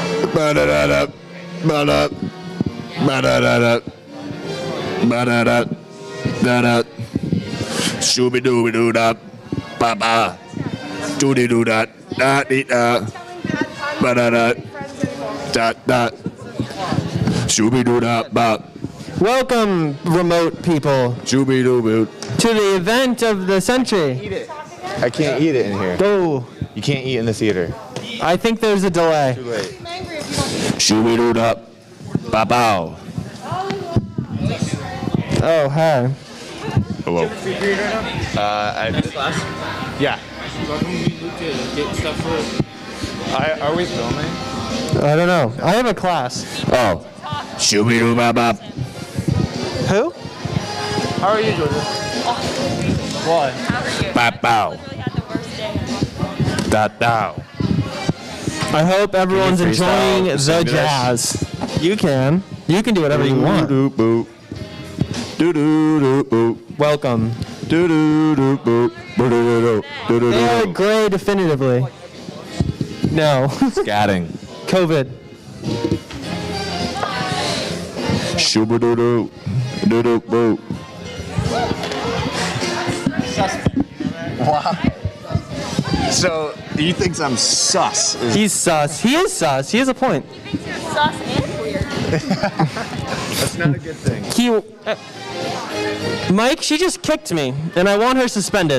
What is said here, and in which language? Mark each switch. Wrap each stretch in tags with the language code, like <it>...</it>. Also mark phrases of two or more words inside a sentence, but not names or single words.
<en>Ba-da-da-da. Ba-da. Ba-da-da-da. Ba-da-da. Da-da. Shooby-dooby-doo-da. Ba-ba. Doody-doo-da. Da-dee-da. Ba-da-da. Da-da. Shooby-doo-da. Ba. Welcome, remote people, Shooby-doo-boo. to the event of the century. Eat it. I can't eat it in here. Go. You can't eat in the theater. I think there's a delay. Too late. Shooby-doo-da. Ba-bow. Oh, hi. Hello. Yeah. So how come we need to get stuff for? Are we filming? I don't know. I have a class. Oh. Shooby-doo-ba-ba. Who? How are you, Georgia? What? How are you? Ba-bow. I really had the worst day. Da-dow. I hope everyone's Can you freestyle enjoying the sing to this? jazz. You can. You can do whatever you want. Doo-doo-boo. Doo-doo-doo-boo. Welcome. Doo-doo-doo-boo. Boo-doo-doo-doo. They are Doo-doo-doo-doo. gray definitively. No. Scatting. COVID. Shooby-doo-doo. Doo-doo-boo. Wow. So he thinks I'm sus. He's sus. He is sus. He has a point. He thinks you're sus and weird. That's not a good thing. Mike, she just kicked me, and I want her suspended.</en>